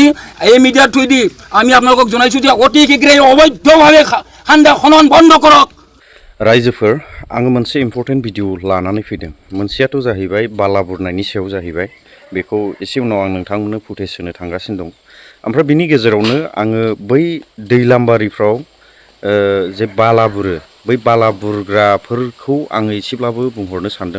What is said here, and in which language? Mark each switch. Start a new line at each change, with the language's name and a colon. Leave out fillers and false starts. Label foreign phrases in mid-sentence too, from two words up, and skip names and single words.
Assamese: এই মিডিয়াৰ থ্ৰুদি আমি আপোনালোকক জনাইছোঁ যে অতি শীঘ্ৰে অবৈধভাৱে খান্দা খনন বন্ধ কৰক।
Bodo: रायजोफोर आङो मोनसे इम्पर्टेन्ट भिडिअ लानानै फैदों। मोनसेयाथ' जाहैबाय बाला बुरनायनि सायाव जाहैबाय। बेखौ एसे उनाव आं नोंथांमोननो फुटेज होनो थांगासिनो दं। ओमफ्राय बिनि गेजेरावनो आङो बै दैलामबारिफ्राव जे बाला बुरो बै बाला बुरग्राफोरखौ आङो एसेब्लाबो बुंहरनो सानदों।